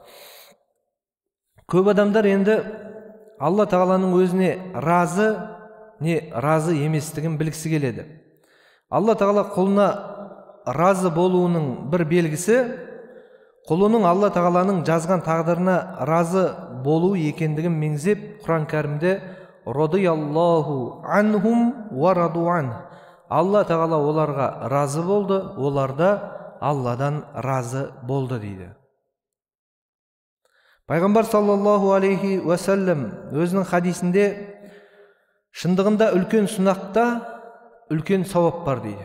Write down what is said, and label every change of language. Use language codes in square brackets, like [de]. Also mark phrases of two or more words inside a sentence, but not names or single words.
[kk] Көп адамдар енді Алла тағаланың өзіне разы, не разы еместігін білгісі келеді. Алла тағала құлына разы болуының бір белгісі құлының Алла тағаланың жазған тағдырына разы болу екендігін меңзеп, Құран кәрімде [ar] رضي الله عنهم ورضوا عن, [kk] Алла тағала оларға разы болды, олар да Алладан разы болды дейді. Пайғамбар [ar] صلى الله عليه وسلم [kk] өзінің хадисінде шындығында үлкен сынақта үлкен сауап бар дейді.